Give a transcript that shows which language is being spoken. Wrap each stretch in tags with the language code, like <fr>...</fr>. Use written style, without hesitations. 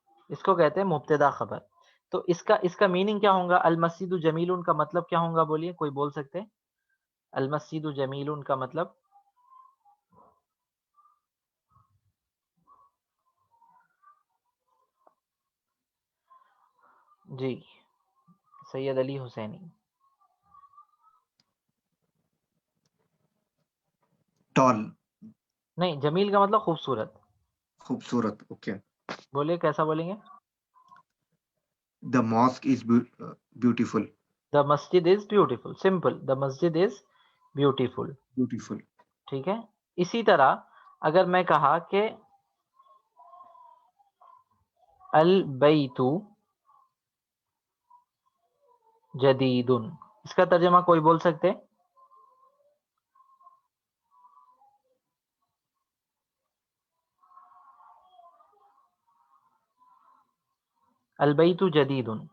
<ur>اس کو کہتے ہیں مبتدا خبر. تو اس کا میننگ کیا ہوگا؟</ur> <ar>المسجد جمیل</ar> <ur>کا مطلب کیا ہوگا؟ بولیے، کوئی بول سکتے؟ المسجد جمیل کا مطلب جی سید علی حسینی. ٹال. نہیں، جمیل کا مطلب خوبصورت. خوبصورت. اوکے. بولیے کیسا بولیں گے؟</ur> <en>The mosque is beautiful. The masjid is beautiful. Simple. The masjid is beautiful. Beautiful.</en> <ur>ٹھیک ہے. اسی طرح اگر میں کہا کہ</ur> <ar>البیت جدید،</ar> <ur>اس کا ترجمہ کوئی بول سکتے؟ البیت جدید.</ur>